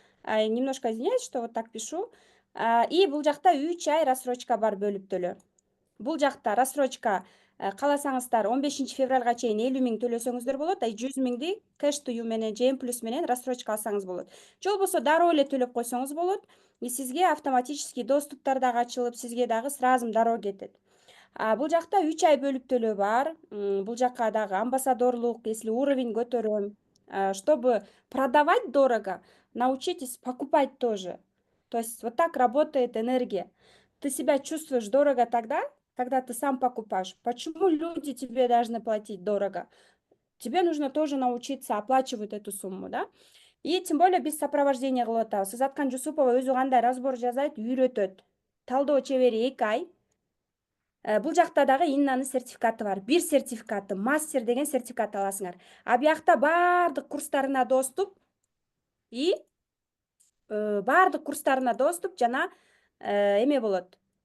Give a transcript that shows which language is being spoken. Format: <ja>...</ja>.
<ru>Немножко извиняюсь, что вот так пишу.</ru> <ky>И бул жакта 3 ай рассрочка бар, бөлүп төлөө. Бул жакта рассрочка кааласаңыздар 15 февралга чейин 50 000 төлөсөңүздөр болот, 100 000 кэш тую менен же плюс менен рассрочка алсаңыз болот. Же болбосо дароо эле төлөп койсоңуз болот. И сизге автоматический доступтар дагы ачылып, сизге дагы сразу дароо кетет. Бул жакта 3 ай бөлүп төлөө бар.</ky> <ru>Бул жакка дагы амбассадорлук, если уровень көтөрөм, чтобы продавать дорого, научитесь покупать тоже. То есть вот так работает энергия. Ты себя чувствуешь дорого тогда, когда ты сам покупаешь. Почему люди тебе должны платить дорого? Тебе нужно тоже научиться оплачивать эту сумму, да? И тем более без сопровождения кылып атабыз.</ru> <ky>Сызаткан Жусупова өзү кандай разбор жасайт, үйрөтөт. Талдоо чебери 2 ай. Бул жакта дагы Иннанын сертификаты бар. Бир сертификаты, мастер деген сертификат аласыңар. Биякта баардык курстарына доступ и баардык курстарына доступ жана эме болот.</ky>